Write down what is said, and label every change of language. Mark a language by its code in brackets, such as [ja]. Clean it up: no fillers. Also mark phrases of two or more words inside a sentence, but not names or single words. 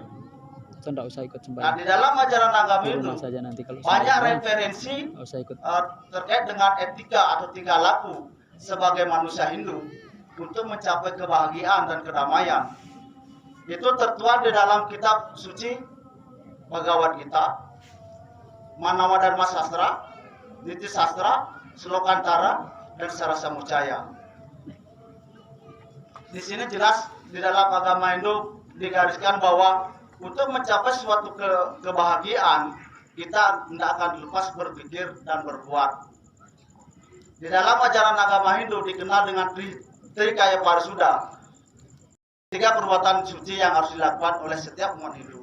[id] Nah, di dalam ajaran agama Hindu banyak referensi terkait dengan etika atau tingkah laku sebagai manusia Hindu untuk mencapai kebahagiaan dan kedamaian. Itu tertuang di dalam kitab suci Bhagavad Gita, Manawa Dharma Sastra, Niti Sastra, Slokantara, dan Sarasamucaya. Di sini jelas di dalam agama Hindu digariskan bahwa untuk mencapai suatu kebahagiaan, kita tidak akan lepas berpikir dan berbuat. Di dalam ajaran agama Hindu dikenal dengan Trikaya Parisuddha, 3 perbuatan suci yang harus dilakukan oleh setiap umat Hindu.